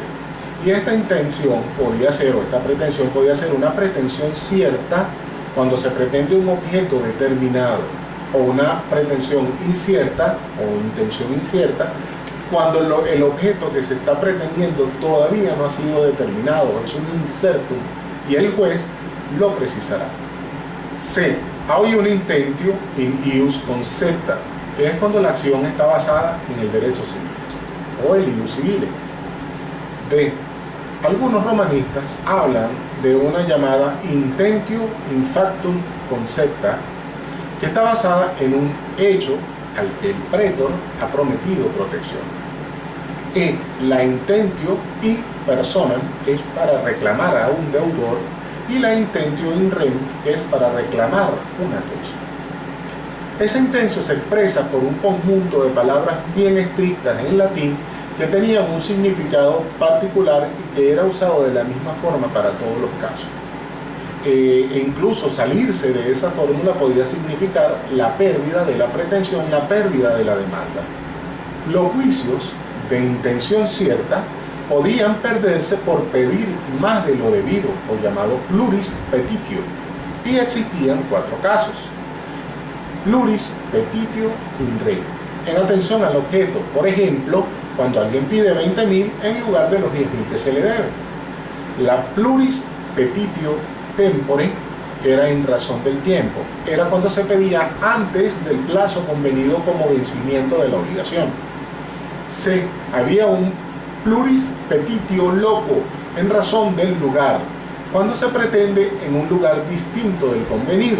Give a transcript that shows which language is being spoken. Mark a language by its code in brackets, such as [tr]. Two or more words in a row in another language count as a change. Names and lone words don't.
[es] Y esta intención podía ser, o esta pretensión podía ser una pretensión cierta cuando se pretende un objeto determinado, o una pretensión incierta o intención incierta cuando el objeto que se está pretendiendo todavía no ha sido determinado, es un incertum, y el juez lo precisará. C. Hay un [la] intentio in ius concepta, [es] que es cuando la acción está basada en el derecho civil, o el [la] ius civile. [es] D. Algunos romanistas hablan de una llamada [la] intentio in factum concepta, [es] que está basada en un hecho al que el pretor ha prometido protección. [la] E. La intentio in personam, [es] que es para reclamar a un deudor, y la [la] intentio in rem, [es] que es para reclamar una cosa. Esa intentio se expresa por un conjunto de palabras bien estrictas en latín que tenían un significado particular y que era usado de la misma forma para todos los casos. E incluso salirse de esa fórmula podía significar la pérdida de la pretensión, la pérdida de la demanda. Los juicios de intención cierta podían perderse por pedir más de lo debido, o llamado [la] pluris petitio, [es] y existían 4 casos. [la] Pluris petitio in re, [es] en atención al objeto, por ejemplo, cuando alguien pide 20.000 en lugar de los 10.000 que se le deben. La [la] pluris petitio tempore [es] era en razón del tiempo, era cuando se pedía antes del plazo convenido como vencimiento de la obligación. C. Había un [la] pluris petitio loco [es] en razón del lugar, cuando se pretende en un lugar distinto del convenido.